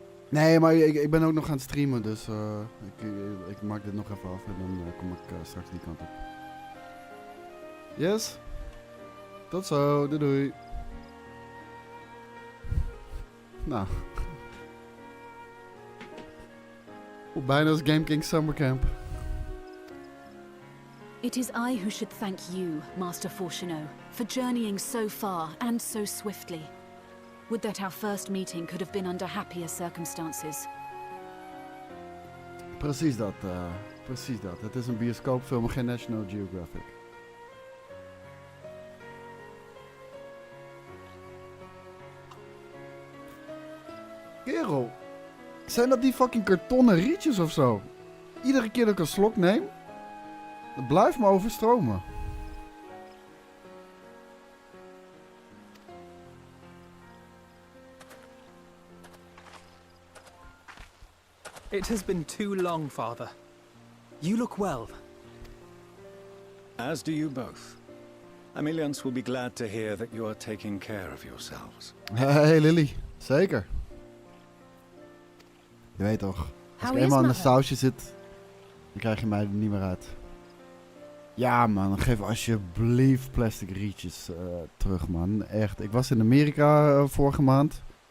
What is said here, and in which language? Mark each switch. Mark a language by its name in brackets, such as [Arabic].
[Dutch] Nee, maar ik ben ook nog aan het streamen, dus ik maak dit nog even af en dan kom ik straks die kant op. Yes? Tot zo, doei. Nou. Bijna als Game King Summer Camp. [English] It is I who should thank you, Master Fortuno, for journeying so far and so swiftly. Would that our first meeting could have been under happier circumstances. [Dutch] Precies dat. Het is een bioscoopfilm, geen National Geographic. Kerel, zijn dat die fucking kartonnen rietjes of zo? Iedere keer dat ik een slok neem, het blijft me overstromen. [English] It has been too long, Father. You look well. As do you both. Emilyans will be glad to hear that you are taking care of yourselves. [Dutch] Hey Lily, zeker. Je weet toch, als ik eenmaal in een sausje zit, dan krijg je mij er niet meer uit. Ja man, geef alsjeblieft plastic rietjes terug man, echt. Ik was in Amerika vorige maand.